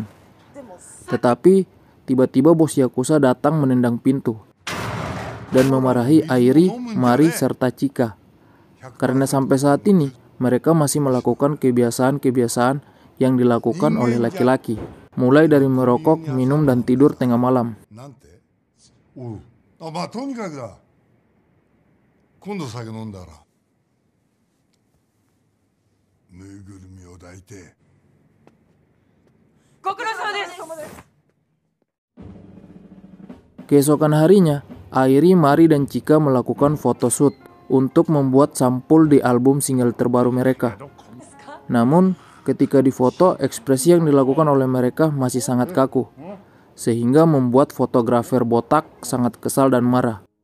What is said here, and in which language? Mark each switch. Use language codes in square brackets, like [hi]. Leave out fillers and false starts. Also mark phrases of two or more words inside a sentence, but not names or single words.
[id] Tetapi, tiba-tiba bos Yakuza datang menendang pintu dan memarahi Airi, Mari, serta Chika. Karena sampai saat ini, mereka masih melakukan kebiasaan-kebiasaan yang dilakukan oleh laki-laki, mulai dari merokok, minum, dan tidur tengah malam. [ja] 今度酒飲んだらぬいぐるみを抱いてご苦労様です。 [id] Keesokan harinya, Airi, Mari, dan Chika melakukan photoshoot untuk membuat sampul di album single terbaru mereka. Namun, ketika difoto, ekspresi yang dilakukan oleh mereka masih sangat kaku, sehingga membuat fotografer botak sangat kesal dan marah.